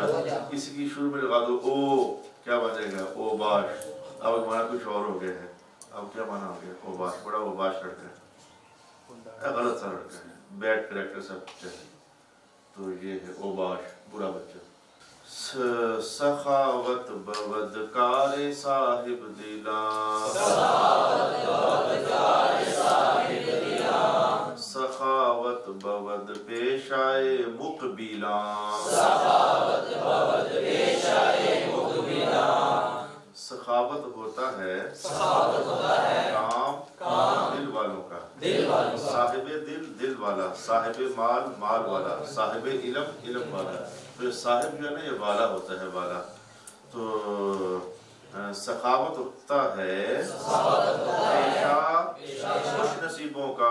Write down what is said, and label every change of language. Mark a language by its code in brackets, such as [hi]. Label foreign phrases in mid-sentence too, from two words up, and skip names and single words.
[ur] اسی کی شروع میں لگا دو او، کیا بنے گا؟ او باش. اب معنی کچھ اور ہو گیا ہے. اب کیا معنی ہو گیا؟ او باش. بڑا او باش لڑکا ہے، غلط سا لڑکا ہے، [en] bad character [ur] سب چاہیے. تو یہ ہے او باش، برا بچہ. [fa] سخاوت بود کار صاحب دلاں، سخاوت بود پیشائے مقبلاں. [ur] سخاوت ہوتا ہے کام دل والوں کا. صاحب دل دل والا، صاحب مال مال والا، صاحب علم علم والا. تو صاحب جو ہے نا یہ والا ہوتا ہے، والا. تو سخاوت ہوتا ہے پیشہ خوش نصیبوں کا.